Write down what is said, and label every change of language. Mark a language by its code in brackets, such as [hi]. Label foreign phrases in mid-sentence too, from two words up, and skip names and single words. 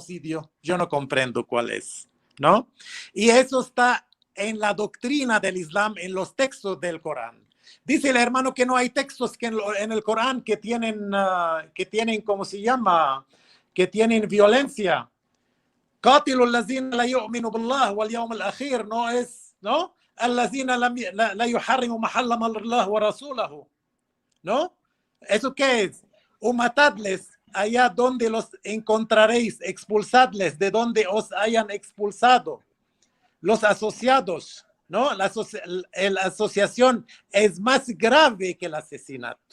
[es] Yo no comprendo cuál es. ¿no? Y eso está en la doctrina del Islam, en los textos del Corán. Dice el hermano que no hay textos que en el Corán que tienen, ¿cómo se llama? Que tienen violencia. [ar] قاتلوا الذين لا يؤمنوا بالله واليوم الأخير, [es] no es, ¿no? [ar] الذين لا يحرموا ما حرم الله ورسوله, [es] ¿no? ¿Eso qué es? O matadles allá donde los encontraréis, expulsadles de donde os hayan expulsado. Los asociados, ¿no? La asociación es más grave que el asesinato.